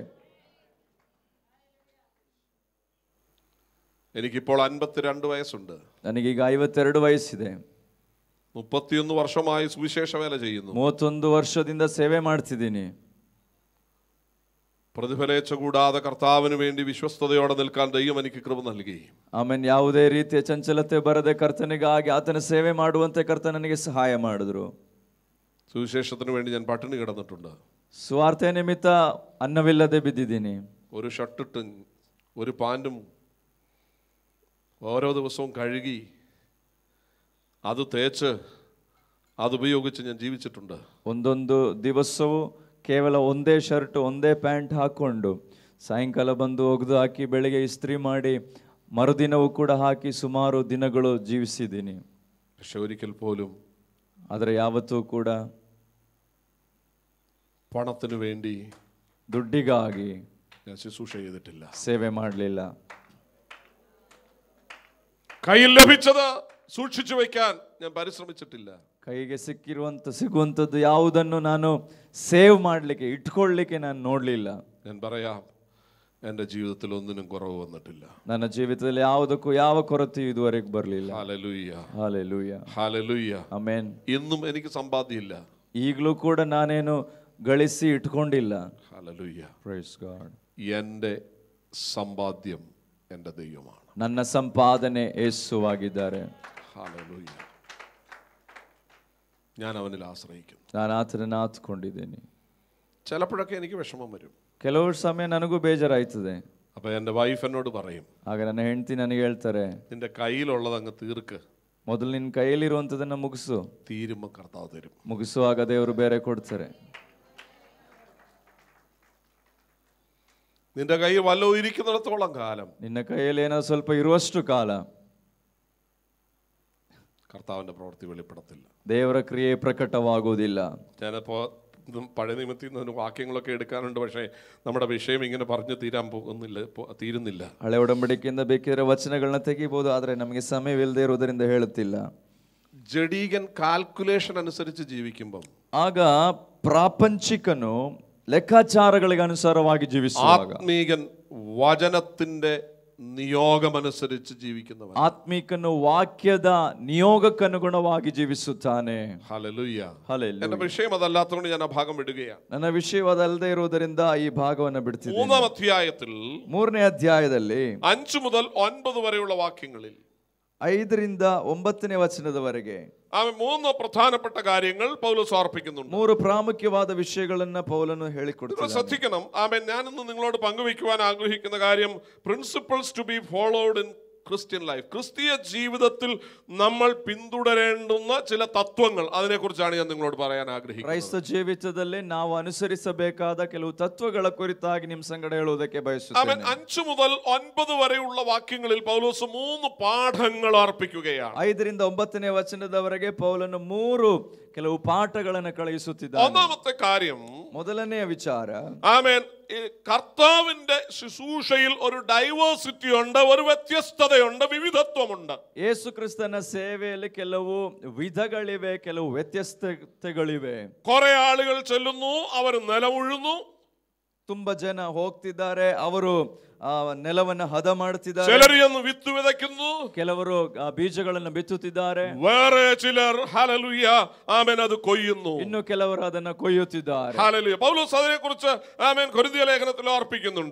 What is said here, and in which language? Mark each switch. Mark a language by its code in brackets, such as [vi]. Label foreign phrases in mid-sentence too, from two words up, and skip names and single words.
[ml] എനിക്കിപ്പോൾ 52 വയസ്സുണ്ട്. [kn] ನನಗೀಗ 52 ವಯಸ್ಸಿದೆ. [ml] 31 വർഷമായി സുവിശേഷ വേല ചെയ്യുന്നു. [kn] 31 ವರ್ಷದಿಂದ ಸೇವೆ ಮಾಡ್ತಿದ್ದೀನಿ. [ml] പ്രതിഫലേച്ഛ കൂടാതെ കർത്താവിന് വേണ്ടി വിശ്വസ്തയോടെ നിൽക്കാൻ ദൈവം എനിക്ക് കൃപ നൽകി. [kn] ಆಮೇಲೆ ಯಾವುದೇ ರೀತಿಯ ಚಂಚಲತೆ ಬರದೆ ಕರ್ತನಿಗಾಗಿ ಆತನ ಸೇವೆ ಮಾಡುವಂತೆ ಕರ್ತ ನನಗೆ ಸಹಾಯ ಮಾಡಿದ್ರು. [ml] സുവിശേഷത്തിന് വേണ്ടി ഞാൻ പട്ടിണി കിടന്നിട്ടുണ്ട്. [kn] ಸ್ವಾರ್ಥ ನಿಮಿತ್ತ ಅನ್ನವಿಲ್ಲದೆ ಬಿದ್ದಿದ್ದೀನಿ. [ml] ഒരു ഷർട്ടിട്ടും ഒരു പാൻറ്റും ഓരോ ദിവസവും കഴുകി അത് തേച്ച് അതുപയോഗിച്ച് ഞാൻ ജീവിച്ചിട്ടുണ്ട്. [kn] ಒಂದೊಂದು ದಿವಸವೂ ಕೇವಲ ಒಂದೇ ಶರ್ಟ್ ಒಂದೇ ಪ್ಯಾಂಟ್ ಹಾಕ್ಕೊಂಡು ಸಾಯಂಕಾಲ ಬಂದು ಒಗೆದು ಹಾಕಿ ಬೆಳಿಗ್ಗೆ ಇಸ್ತ್ರಿ ಮಾಡಿ ಮರುದಿನವೂ ಕೂಡ ಹಾಕಿ ಸುಮಾರು ದಿನಗಳು ಜೀವಿಸಿದ್ದೀನಿ. [ml] പക്ഷെ ഒരിക്കൽ പോലും [kn] ಆದರೆ ಯಾವತ್ತೂ ಕೂಡ [ml] പണത്തിനു വേണ്ടി [kn] ದುಡ್ಡಿಗಾಗಿ [ml] ഞാൻ ശുശ്രൂഷ ചെയ്തിട്ടില്ല. [kn] ಸೇವೆ ಮಾಡಲಿಲ್ಲ. [ml] കയ്യിൽ ലഭിച്ചത് സൂക്ഷിച്ചു വയ്ക്കാൻ ഞാൻ പരിശ്രമിച്ചിട്ടില്ല. [kn] ಕೈಗೆ ಸಿಗುವಂಥದ್ದು ಯಾವುದನ್ನು ನಾನು ಸೇವ್ ಮಾಡಲಿಕ್ಕೆ ಇಟ್ಕೊಳ್ಳಿಕ್ಕೆ ನಾನು ನೋಡಲಿಲ್ಲ. [ml] ഞാൻ പറയാം, എൻ്റെ ജീവിതത്തിൽ ഒന്നിനും കുറവ് വന്നിട്ടില്ല. [kn] ನನ್ನ ಜೀವಿತದಲ್ಲಿ ಯಾವುದಕ್ಕೂ ಯಾವ ಕೊರತೆಯೂ ಇದುವರೆಗೆ ಬರಲಿಲ್ಲ. [ml] ഹല്ലേലൂയ, [kn] ಹಾಲೆಲೂಯ, [ml] ഹല്ലേലൂയ. [kn] ಆಮೆನ್. [ml] ഇന്നും എനിക്ക് സമ്പാദ്യമില്ല. [kn] ಈಗಲೂ ಕೂಡ ನಾನೇನು ಗಳಿಸಿ ಇಟ್ಕೊಂಡಿಲ್ಲ. [ml] ഹല്ലേലൂയ. [en] Praise God. [ml] എൻ്റെ സമ്പാദ്യം എൻ്റെ ദൈവമാണ്. [kn] ನನ್ನ ಸಂಪಾದನೆ ಯೇಸುವಾಗಿದ್ದಾರೆ. [ml] ഹല്ലേലൂയ. ഞാൻ അവനിൽ ആശ്രയിക്കുന്നു. [kn] ನಾನು ಆತನನ್ನು ಆತ್ಕೊಂಡಿದ್ದೀನಿ. [ml] ചിലപ്പോഴൊക്കെ എനിക്ക് വിഷമം വരും. [kn] ಕೆಲವು ಸಮಯ ನನಗೂ ಬೇಜಾರಾಯ್ತದೆ. [ml] അപ്പൊ എൻ്റെ വൈഫ് എന്നോട് പറയും, [kn] ಆಗ ನನ್ನ ಹೆಂಡತಿ ನನಗೆ ಹೇಳ್ತಾರೆ, [ml] നിന്റെ കയ്യിലുള്ളത് അങ്ങ് തീർക്ക്, [kn] ಮೊದಲು ನಿನ್ನ ಕೈಯಲ್ಲಿರುವಂಥದ್ದನ್ನು ಮುಗಿಸು, [ml] തീരുമ്പോൾ കർത്താവ് തരും. [kn] ಮುಗಿಸುವಾಗ ದೇವರು ಬೇರೆ ಕೊಡ್ತಾರೆ. [ml] നിന്റെ കയ്യിൽ വല്ലതും ഇരിക്കുന്നിടത്തോളം കാലം, [kn] ನಿನ್ನ ಕೈಯಲ್ಲಿ ಏನೋ ಸ್ವಲ್ಪ ಇರುವಷ್ಟು ಕಾಲ [ml] കർത്താവിന്റെ പ്രവൃത്തി വെളിപ്പെടത്തില്ല. [kn] ದೇವರ ಕ್ರಿಯೆ ಪ್ರಕಟವಾಗುವುದಿಲ್ಲ. [ml] ഞാനിപ്പോ പഴയ നിയമത്തിൽ നിന്ന് വാക്യങ്ങളൊക്കെ എടുക്കാനുണ്ട്, പക്ഷേ നമ്മുടെ വിഷയം ഇങ്ങനെ പറഞ്ഞു തീരുന്നില്ല. [kn] ಹಳೆ ಒಡಂಬಡಿಕೆಯಿಂದ ಬೇಕಿದ್ರೆ ವಚನಗಳನ್ನ ತೆಗಿಬಹುದು, ಆದರೆ ನಮಗೆ ಸಮಯವಿಲ್ಲದೆ ಇರುವುದರಿಂದ ಹೇಳುತ್ತಿಲ್ಲ. [ml] ജഡീകൻ കാൽക്കുലേഷൻ അനുസരിച്ച് ജീവിക്കുമ്പോൾ, [kn] ಆಗ ಪ್ರಾಪಂಚಿಕನು ಲೆಕ್ಕಾಚಾರಗಳಿಗೆ ಅನುಸಾರವಾಗಿ ಜೀವಿಸುವಾಗ, [ml] ആത്മീകൻ വചനത്തിന്റെ നിയോഗമനുസരിച്ച് ജീവിക്കുന്നവൻ, [kn] ಆತ್ಮಿಕನು ವಾಕ್ಯದ ನಿಯೋಗಕ್ಕನುಗುಣವಾಗಿ ಜೀವಿಸುತ್ತಾನೆ. [ml] ഹല്ലേലൂയ. [kn] ಹಲ್ಲೆಲೂಯ. [ml] എന്റെ വിഷയം അതല്ലാത്തതുകൊണ്ട് ഞാൻ ആ ഭാഗം വിടുകയാണ്. [kn] ನನ್ನ ವಿಷಯವದಲ್ಲದೆ ಇರುವುದರಿಂದ ಈ ಭಾಗವನ್ನು ಬಿಡ್ತಿದ್ದೇನೆ. [ml] 3-ാം അധ്യായത്തിൽ [kn] 3ನೇ ಅಧ್ಯಾಯದಲ್ಲಿ [ml] 5 മുതൽ 9 വരെയുള്ള വാക്യങ്ങളിൽ [kn] 5ರಿಂದ 9ನೇ ವಚನದವರೆಗೆ [ml] അവൻ 3 പ്രധാനപ്പെട്ട കാര്യങ്ങൾ പൗലോസ് ഓർപ്പിക്കുന്നുണ്ട്. [kn] 3 ಪ್ರಾಮುಖ್ಯವಾದ ವಿಷಯಗಳನ್ನ പൗലನು ಹೇಳಿಕೊಡ್ತಾನೆ. [ml] ശ്രദ്ധിക്കണം. ആമേൻ. ഞാനിന്ന് നിങ്ങളോട് പങ്കുവയ്ക്കുവാൻ ആഗ്രഹിക്കുന്ന കാര്യം, [en] principles to be followed in Christian life. [ml] ക്രിസ്തീയ ജീവിതത്തിൽ നമ്മൾ പിന്തുടരേണ്ടുന്ന ചില തത്വങ്ങൾ, അതിനെക്കുറിച്ചാണ് ഞാൻ നിങ്ങളോട് പറയാൻ ആഗ്രഹിക്കുന്നത്. [kn] ಕ್ರೈಸ್ತ ಜೀವಿತದಲ್ಲಿ ನಾವು ಅನುಸರಿಸಬೇಕಾದ ಕೆಲವು ತತ್ವಗಳ ಕುರಿತಾಗಿ ನಿಮ್ಮ ಸಂಗಡ ಹೇಳುವುದಕ್ಕೆ ಬಯಸುತ್ತೇನೆ. [ml] 5 മുതൽ 9 വരെയുള്ള വാക്യങ്ങളിൽ പൗലോസ് 3 പാഠങ്ങൾ അർപ്പിക്കുകയാണ്. [kn] 5ರಿಂದ 9ನೇ ವಚನದವರೆಗೆ ಪೌಲನು 3 ಕೆಲವು ಪಾಠಗಳನ್ನು ಕಳುಹಿಸುತ್ತಿದ್ದಾನೆ. [ml] ഒന്നാമത്തെ കാര്യം, [kn] ಮೊದಲನೆಯ ವಿಚಾರ, [ml] ആമേൻ, കർത്താവിന്റെ ശുശ്രൂഷയിൽ ഒരു ഡൈവേഴ്സിറ്റി ഉണ്ട്, ഒരു വ്യത്യസ്തതയുണ്ട്, വിവിധത്വമുണ്ട്. [kn] ಯೇಸು ಕ್ರಿಸ್ತನ ಸೇವೆಯಲ್ಲಿ ಕೆಲವು ವಿಧಗಳಿವೆ, ಕೆಲವು ವ್ಯತ್ಯಸ್ತತೆಗಳಿವೆ. [ml] കുറെ ആളുകൾ ചെല്ലുന്നു, അവർ നിലമുഴുന്നു. [kn] ತುಂಬಾ ಜನ ಹೋಗ್ತಿದ್ದಾರೆ, ಅವರು ನೆಲವನ್ನು ಹದ ಮಾಡುತ್ತಿದ್ದಾರೆ. [ml] ചിലർ വിത്ത് വിതയ്ക്കുന്നു, [kn] ಕೆಲವರು ಬೀಜಗಳನ್ನು ಬಿತ್ತುತ್ತಿದ್ದಾರೆ. [ml] വേറെ ചിലർ ഹല്ലേലൂയ ആമേൻ അത് കൊയ്യുന്നു. [kn] ಇನ್ನು ಕೆಲವರು ಅದನ್ನು ಕೊಯ್ಯುತ್ತಿದ್ದಾರೆ. [ml] ഹല്ലേലൂയ. പൗലോസ് അതിനെക്കുറിച്ച് ആമേൻ കൊരിന്ത്യ ലേഖനത്തിൽ ഓർപ്പിക്കുന്നുണ്ട്.